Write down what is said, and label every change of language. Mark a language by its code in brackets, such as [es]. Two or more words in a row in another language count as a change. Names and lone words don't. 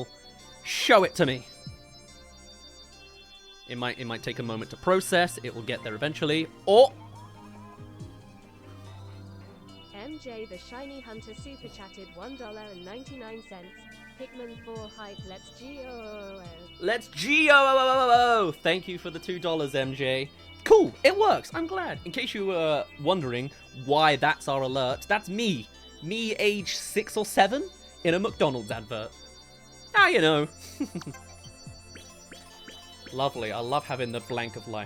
[en] Show it to me. It might take a moment to process, it will get there eventually. Or... MJ the Shiny Hunter Super Chatted $1.99. Pikmin 4 hype, let's G-O-O-O. Let's G-O-O-O-O-O! Thank you for the $2, MJ. Cool, it works, I'm glad. In case you were wondering why that's our alert, that's me. Me age 6 or 7 in a McDonald's advert. Ah, you know. Lovely, I love having the blank of life.